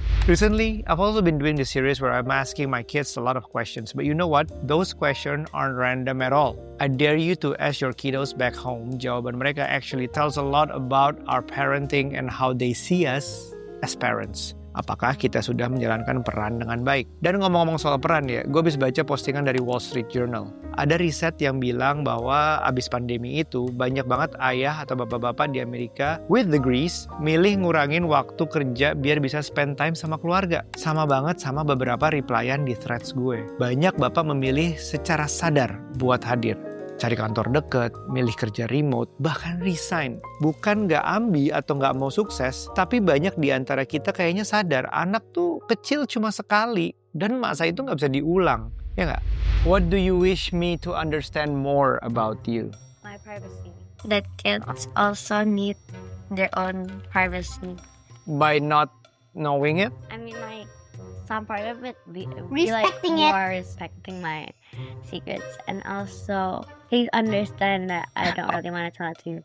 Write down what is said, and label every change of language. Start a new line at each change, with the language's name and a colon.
English: Recently, I've also been doing this series where I'm asking my kids a lot of questions. But you know what? Those questions aren't random at all. I dare you to ask your kiddos back home.
Indonesian: Jawaban mereka
English: actually tells a lot about our parenting and how they see us as parents.
Indonesian: Apakah kita sudah menjalankan peran dengan baik? Dan ngomong-ngomong soal peran ya, gue habis baca postingan dari Wall Street Journal. Ada riset yang bilang bahwa abis pandemi itu banyak banget ayah atau bapak-bapak di Amerika
English: with degrees
Indonesian: milih ngurangin waktu kerja biar bisa
English: spend time
Indonesian: sama keluarga. Sama banget sama beberapa replyan di threads gue. Banyak bapak memilih secara sadar buat hadir. Cari kantor deket, milih kerja remote, bahkan resign. Bukan gak ambi atau gak mau sukses, tapi banyak di antara kita kayaknya sadar anak tuh kecil cuma sekali dan masa itu gak bisa diulang. Ya gak?
English: What do you wish me to understand more about you? My privacy. That kids also need their own privacy. By not knowing it? I mean, like, some part of it be Respecting like it. more respecting my secrets, and also please understand that I don't really want to tell it to you.